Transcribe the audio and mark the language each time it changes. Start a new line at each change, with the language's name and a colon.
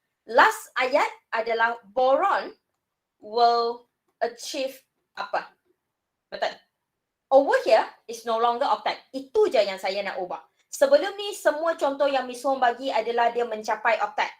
English: Last
Malay: ayat adalah boron
English: will achieve
Malay: apa? Betul?
English: Over here is no longer octet.
Malay: Itu je yang saya nak ubah. Sebelum ni, semua contoh yang Miss Hong bagi adalah dia mencapai octet.